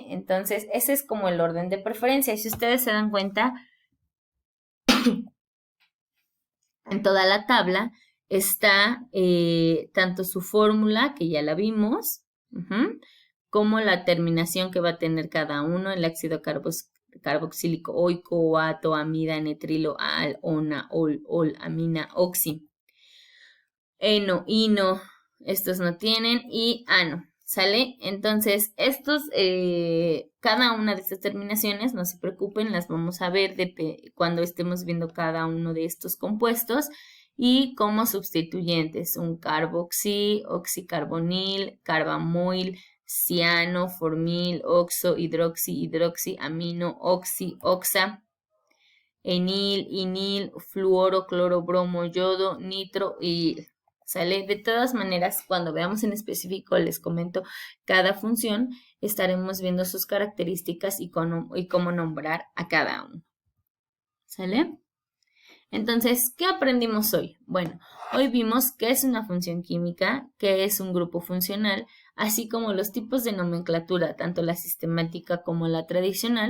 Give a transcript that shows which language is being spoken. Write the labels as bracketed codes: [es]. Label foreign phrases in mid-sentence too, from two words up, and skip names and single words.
[es] Entonces, ese es como el orden de preferencia. Y si ustedes se dan cuenta, en toda la tabla está tanto su fórmula, que ya la vimos, como la terminación que va a tener cada uno, el ácido carboxílico, oico, oato, amida, netrilo, al, ona, ol, amina, oxi. Eno, ino, estos no tienen, y ano, ¿sale? Entonces, cada una de estas terminaciones, no se preocupen, las vamos a ver cuando estemos viendo cada uno de estos compuestos, y como sustituyentes, un carboxi, oxicarbonil, carbamoil, ciano, formil, oxo, hidroxi, amino, oxi, oxa, enil, inil, fluoro, cloro, bromo, yodo, nitro y ¿sale? De todas maneras, cuando veamos en específico, les comento cada función, estaremos viendo sus características y cómo nombrar a cada uno. ¿Sale? Entonces, ¿qué aprendimos hoy? Bueno, hoy vimos qué es una función química, qué es un grupo funcional, así como los tipos de nomenclatura, tanto la sistemática como la tradicional.